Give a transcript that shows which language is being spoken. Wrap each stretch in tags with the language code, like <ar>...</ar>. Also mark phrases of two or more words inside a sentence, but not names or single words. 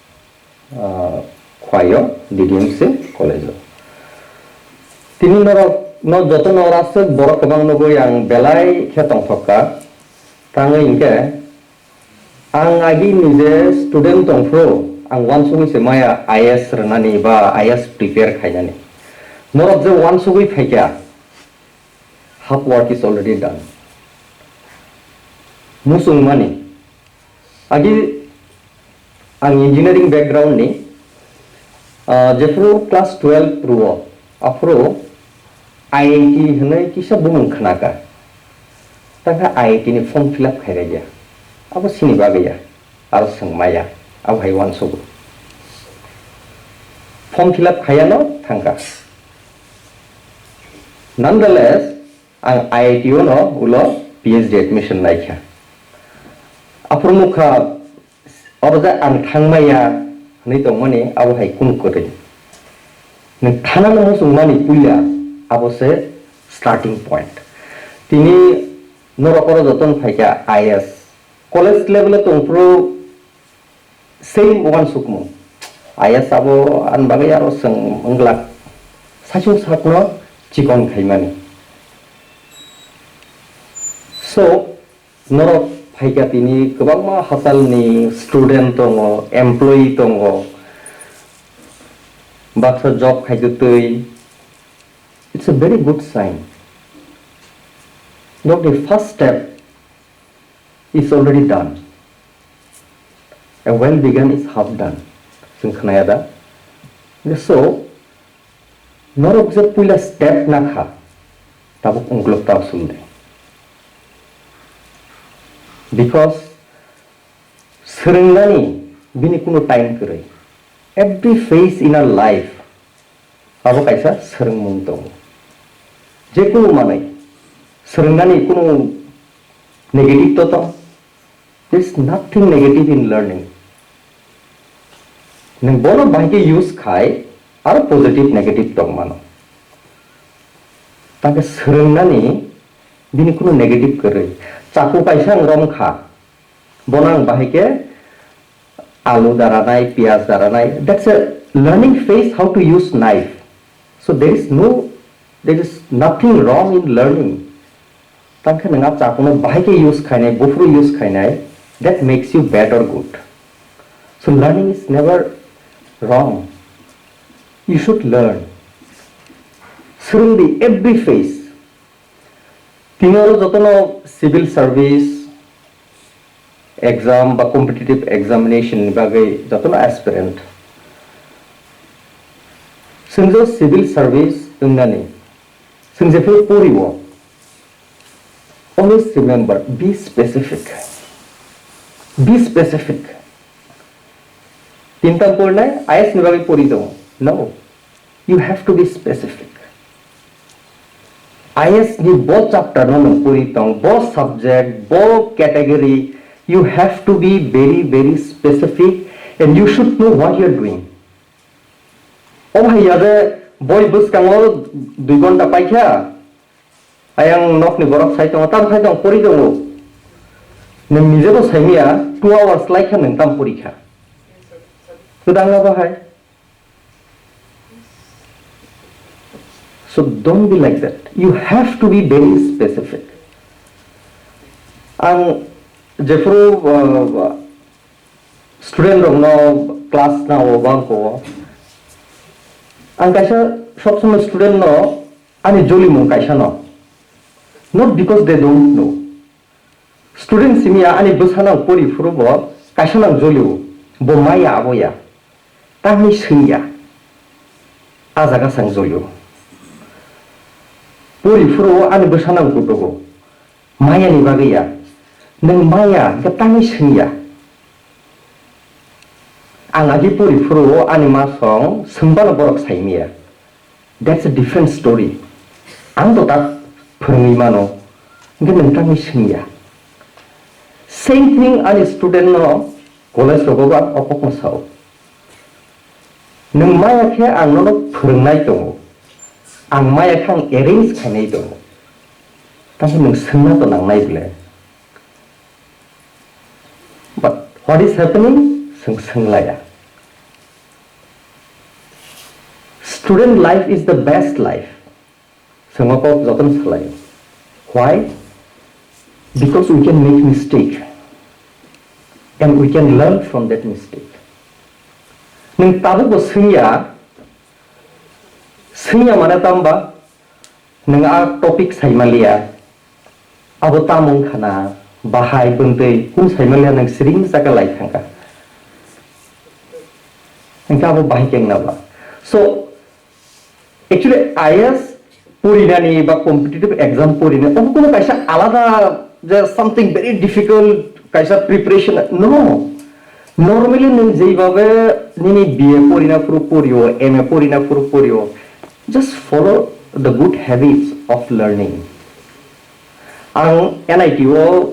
<trp>khwayo DDMC College tini norok no joto norasuk borok kabang nogo yang belai khetong thokka tangai ingke ang agi nije student tongfro ang wansugui se maya IS ranani ba IS prepare khainani norok je wansugui phaikya</trp> <en>half work is already done</en> <trp>musung mani agi ang</trp> <en>engineering background</en> <trp>ni jefro class 12 pro afro IIT hnai kisa bumung khnaka tangka IIT ni</trp> <en>form fill up</en> <trp>khairaya abo sini bagaya ar sangmaya ab haiwan sugu</trp> <en>form fill up</en> <trp>khayano thangka nonetheless ang IIT no ulo</trp> <en>PhD admission</en> <trp>naikha aprumukha orja ang thangmaya ni tongmani abo hai kun kore ni thana no sungmani puya abo se</trp> <en>starting point</en> <trp>tini norokoro joton phaika IS</trp> <en>college level</en> <trp>tongpro</trp> <en>same one</en> <trp>sukmo IS abo an bagai aro sang menglak sachu sakno chikon khaimani so norok phaika tini kobangma hasalni student tongo employee tongo baksa job khaidutui</trp> <en>it's a very good sign not the first step is already done. A well begun is half done.</en> <trp>Singkhanayada. So, norok je pula step nakha. Tabuk unglok tau sunde. Because serenggani bini kuno time kere.</trp> <en>Every phase in our life.</en> <trp>Abo kaisa sereng muntong. Je kuno manai. Serenggani kuno negative toto.</trp> <en>There is nothing negative in learning.</en> <trp>Nang bono bangke use khai, aro</trp> <en>positive negative</en> <trp>tong mano. Tapi serenggani bini kuno negative kere. Caku paisang rom kha. Bonang bahike alu daranai, piaz daranai.</trp> <en>That's a learning phase how to use knife. So there is nothing wrong in learning.</en> <trp>Tangka nangap caku no bahike use khainai, bufru use khainai.</trp> <en>That makes you bad or good. So learning is never wrong. You should learn. Through the every phase.</en> <trp>Tinoro jotono</trp> <en>civil service exam</en> <trp>ba</trp> <en>competitive examination</en> <trp>bagai jotono aspirant. Sungjo</trp> <en>civil service</en> <trp>ungani. Sungjefe poriwo.</trp> <en>Always remember, be specific. Be specific.</en> <trp>Tintang purna, IS nibagi puri dong.</trp> <en>No, you have to be specific. IS ni both chapter</en> <trp>no puri dong,</trp> <en>both subject, both category. You have to be very, very specific, and you should know what you are doing.</en> <trp>Oh yade boy bus kango 2 gonta paikha. Ayang nok ni borok saitong tam saitong puri dong. Nang nije to saimia</trp> <en>2 hours like</en> <trp>nang tam purikha sudang bahai.</trp> <en>So don't be like that. You have to be very specific.</en> <trp>Ang jefro student no class na obang ko ang kaisa sob somoy student no ani joli mo kaisa no</trp> <en>not because they don't know.</en> <trp>Student simia ani busanang puri furubo kasanang joliu bo maya aboya tangi singya azaga sang joliu puri furu ani busanang kutogo maya ni bagaya nang maya ka tangi singya angagi puri furu ani masong sembala borok saimia.</trp> <en>That's a different story.</en> <trp>Ang to tak phungimano ngi nang tangi singya. Same thing, a student no college rogoba opok masao nung maya khe ang no phurungnai tongo ang maya khang arrange khainai tongo tahe nung sungna to nangnai bile</trp> <en>but what is happening sunglaya student life is the best life</en> <trp>sungako joton salai</trp> <en>why because we can make mistake and we can learn from that mistake</en> <trp>nung tabu bo sungya mana tamba nung a topic saimalia abo tamong khana bahai bungtei kun saimalia nung sring saka lai thangka nung abo bahai keng na ba</trp> <en>so actually</en> <trp>IAS purinani ba</trp> <en>competitive exam</en> <trp>purinani abo kono kaisa alada</trp> <en>just something very difficult</en> <trp>kaisa preparation no normally nung jeibabe nini BA porina puru porio MA porina puru porio</trp> <en>just follow the good habits of learning</en> <trp>ang NITO</trp>